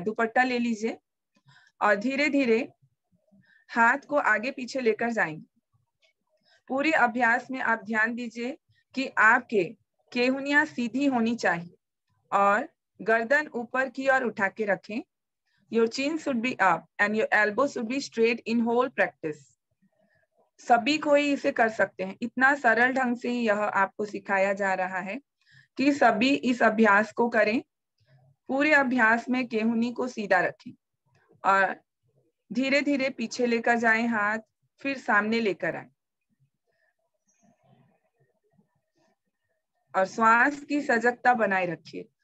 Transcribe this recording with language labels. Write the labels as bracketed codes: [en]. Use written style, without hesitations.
[hi] दुपट्टा ले लीजिए और धीरे धीरे हाथ को आगे पीछे लेकर जाएंगे। पूरे अभ्यास में आप ध्यान दीजिए कि आपके केहुनियां सीधी होनी चाहिए और गर्दन ऊपर की ओर उठा के रखें। [en] Your chin should be up and your elbow should be straight in whole practice. [hi] सभी कोई इसे कर सकते हैं। इतना सरल ढंग से यह आपको सिखाया जा रहा है कि सभी इस अभ्यास को करें। पूरे अभ्यास में केहुनी को सीधा रखें और धीरे धीरे पीछे लेकर जाएं हाथ, फिर सामने लेकर आए और श्वास की सजगता बनाए रखिए।